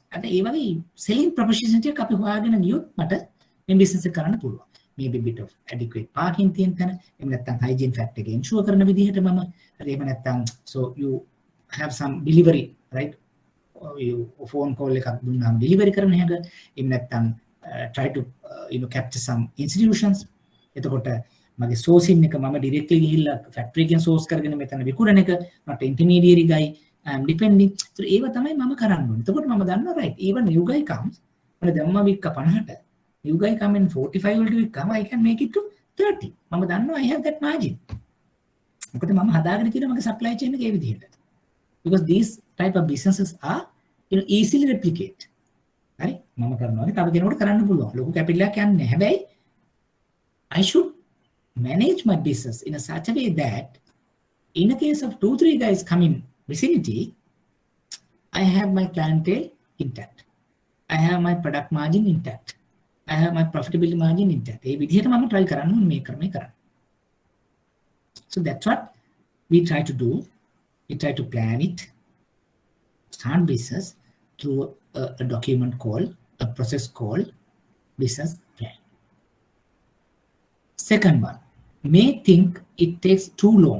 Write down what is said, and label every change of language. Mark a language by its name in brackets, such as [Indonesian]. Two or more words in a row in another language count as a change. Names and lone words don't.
[English] And the selling proposition business maybe a bit of adequate parking, hygiene factor ensure so you have some delivery, right? You phone call delivery try to capture some institutions. [Sinhala] මගේ sourcing එක මම directly ගිහිල්ලා factory එකෙන් source කරගෙන මෙතන විකුණන එක [English] not intermediary guy I am depending. So [Sinhala] ඒව තමයි මම කරන්න ඕනේ. එතකොට මම දන්නවා [English] right even new guy comes [Sinhala] මම දැම්ම වික්ක 50ට [English] new guy come in 45 [Sinhala] වලට වික්කම [English] I can make it to 30. [Sinhala] මම දන්නවා [English] I have that margin. [Sinhala] මොකද මම හදාගෙන තියෙන මගේ [English] supply chain [Sinhala] එක ඒ විදිහට. [English] Because these type of businesses are easily replicate. [Sinhala] හරි මම කරනවා තව කෙනෙකුට කරන්න පුළුවන් ලොකු කැපිටල් එකක් යන්නේ නැහැ. [English] හැබැයි I should manage my business in a such a way that in a case of 2-3 guys come in vicinity, I have my clientele intact. I have my product margin intact. I have my profitability margin intact. [Sinhala] ඒ විදිහට මම try කරන්න ඕනේ මේ ක්‍රමේ කරන්න. [English] So that's what we try to do. We try to plan it, start business through a document called, a process called business plan. Second one, may think it takes too long.